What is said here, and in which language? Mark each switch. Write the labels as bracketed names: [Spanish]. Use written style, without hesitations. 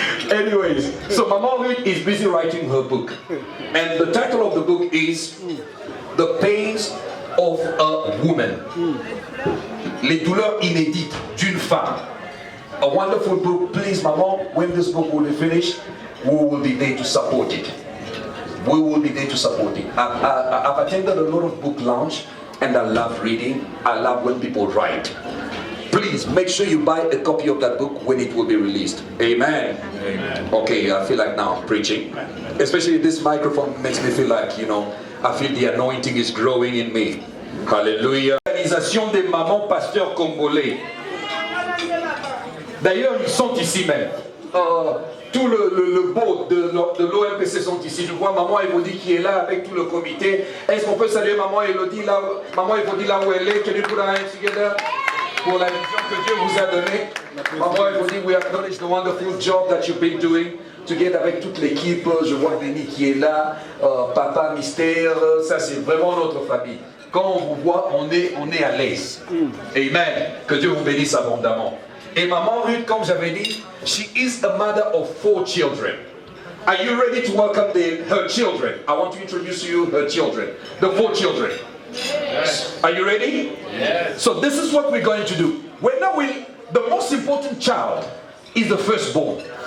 [English] Anyways, so Maman Ruth is busy writing her book, and the title of the book is The Pains of a Woman. [French] Les douleurs inédites d'une femme. [English] A wonderful book. Please, Maman, when this book will be finished, we will be there to support it. We will be there to support it. I've attended a lot of book launch, and I love reading. I love when people write. Please make sure you buy a copy of that book when it will be released. Amen. Amen. Okay, I feel like now I'm preaching. Especially this microphone makes me feel like, you know, I feel the anointing is growing in me. Hallelujah. [French] L'organisation des mamans pasteurs congolais. D'ailleurs, ils sont ici même. Tout le beau de l'OMPC sont ici. Je vois Maman Elodie qui est là avec tout le comité. Est-ce qu'on peut saluer Maman Elodie là, Maman Elodie là où elle est? [English] Can you put our hands together? [French] Pour la vision que Dieu vous a donnée. [English] Maman Elodie, we acknowledge the wonderful job that you've been doing together [French] avec toute l'équipe. Je vois Denis qui est là, Papa Mystère, ça c'est vraiment notre famille. Quand on vous voit, on est à l'aise. Amen. Que Dieu vous bénisse abondamment. Et Maman Ruth, comme j'avais dit, [English] she is a mother of 4 children. Are you ready to welcome her children? I want to introduce to you her children, the 4 children. Yes. Are you ready? Yes. So this is what we're going to do. The most important child is the firstborn.